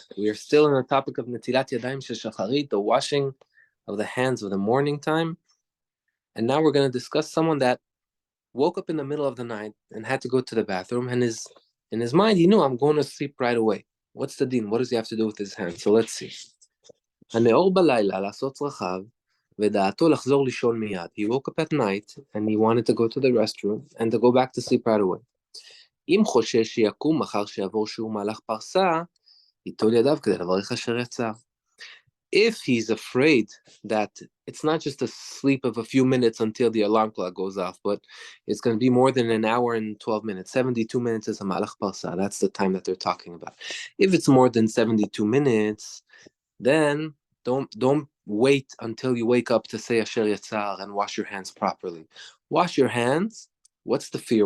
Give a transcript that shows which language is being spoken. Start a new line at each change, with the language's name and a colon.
English: We are still on the topic of Netilat Yadayim Shel Shacharit, the washing of the hands of the morning time. And now we're going to discuss someone that woke up in the middle of the night and had to go to the bathroom, and in his mind, he knew, I'm going to sleep right away. What's the din? What does he have to do with his hands? So let's see.
Hebrew: הנאור בלילה לעשות צרכיו, ודעתו לחזור לישון מיד.
English: He woke up at night and he wanted to go to the restroom and to go back to sleep right away.
Hebrew: אם חושש שיקום מחר שיעבור שהוא מהלך פרסה, ייטול ידיו כדי לברך אשר יצא.
English: If he's afraid that it's not just a sleep of a few minutes until the alarm clock goes off, but it's going to be more than an hour and 12 minutes. 72 minutes is a malach parsa. That's the time that they're talking about. If it's more than 72 minutes, then don't wait until you wake up to say Asher Yatzar and wash your hands properly. Wash your hands. What's the fear?